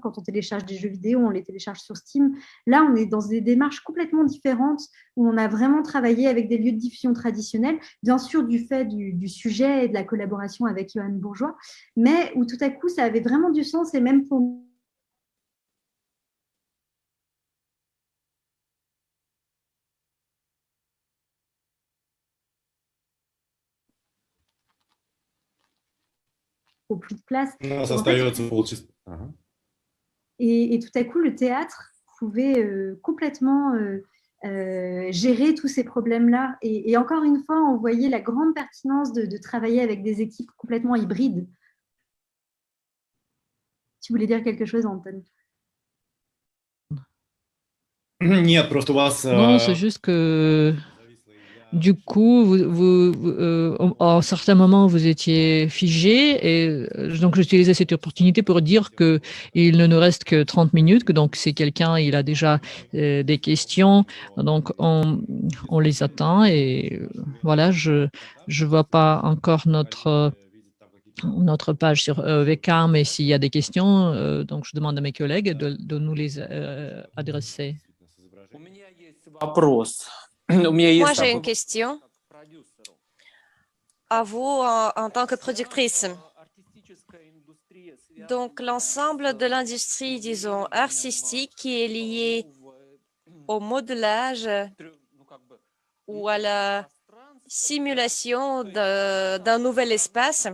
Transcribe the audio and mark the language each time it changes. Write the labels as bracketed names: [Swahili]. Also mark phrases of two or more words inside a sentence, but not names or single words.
[French] Quand on télécharge des jeux vidéo, on les télécharge sur Steam. Là, on est dans des démarches complètement différentes, où on a vraiment travaillé avec des lieux de diffusion traditionnels, bien sûr du fait du sujet et de la collaboration avec Johan Bourgeois, mais où tout à coup, ça avait vraiment du sens, et même pour plus de place. [Russian] У нас остается полчаса. Ага. [French] Et tout à coup, le théâtre pouvait complètement gérer tous ces problèmes-là. Et encore une fois, on voyait la grande pertinence de travailler avec des équipes complètement hybrides. Tu voulais dire quelque chose, Anton? [Russian] Нет, просто у вас... [French] Non, c'est juste que du coup, à un certain moment, vous étiez figé, et donc j'utilisais cette opportunité pour dire que il ne nous reste que 30 minutes, que donc si quelqu'un il a déjà des questions, donc on les attend, et voilà, je vois pas encore notre page sur VK, mais s'il y a des questions, donc je demande à mes collègues de nous les adresser. [Russian] У меня есть вопрос. У меня [French] Moi, [Russian] есть [French] j'ai une question à vous en tant que productrice. Donc, l'ensemble de l'industrie, disons, artistique qui est liée au modelage ou à la simulation d'un nouvel espace.